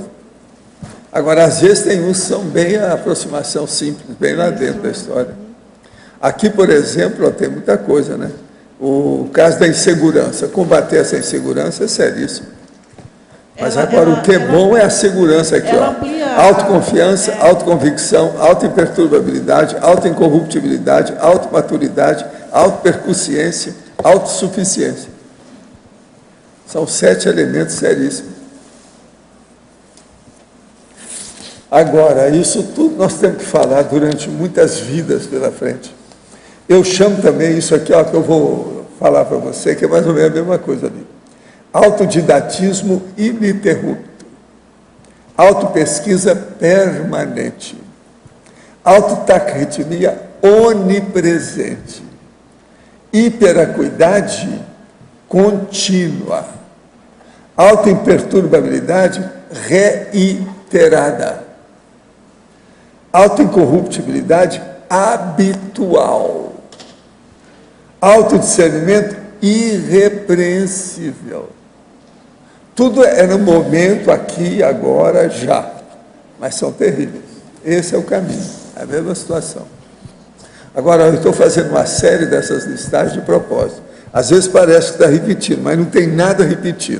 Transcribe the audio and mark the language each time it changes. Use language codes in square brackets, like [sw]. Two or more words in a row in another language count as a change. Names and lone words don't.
[pt] Agora, às vezes tem uns que são bem a aproximação simples, bem lá dentro da história. Aqui, por exemplo, tem muita coisa, né? O caso da insegurança, combater essa insegurança é seríssimo. Mas agora o que é bom é a segurança aqui, ó. Autoconfiança, autoconvicção, autoimperturbabilidade, autoincorruptibilidade, automaturidade, autopercussiência, autossuficiência. São 7 elementos seríssimos. Agora, isso tudo nós temos que falar durante muitas vidas pela frente. Eu chamo também isso aqui, ó, que eu vou falar para você, que é mais ou menos a mesma coisa ali. Autodidatismo ininterrupto. Autopesquisa permanente. Autotacritmia onipresente. Hiperacuidade contínua. Autoimperturbabilidade reiterada. Autoincorruptibilidade habitual. Autodiscernimento irrepreensível. Tudo é no momento, aqui, agora, já. Mas são terríveis. Esse é o caminho, é a mesma situação. Agora, eu estou fazendo uma série dessas listagens de propósito. Às vezes parece que está repetindo, mas não tem nada repetido.